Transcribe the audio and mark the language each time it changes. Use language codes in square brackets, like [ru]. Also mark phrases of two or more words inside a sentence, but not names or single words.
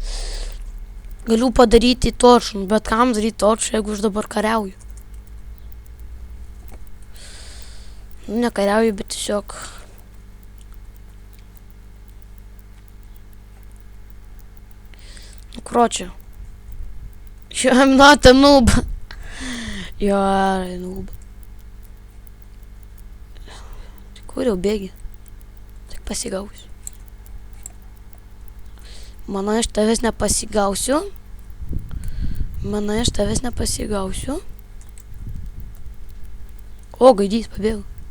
[lt] Galiu padaryti toršų, bet kam daryti toršų, jeigu aš dabar kariauju? Nekariauju, bet tiesiog... Kročia. [en] I'm not a noob. [lt] Jo, noob. Kur jau bėgi? Tik pasigausiu. Manai, aš tavęs nepasigausiu. O, gaidys, pabėgo.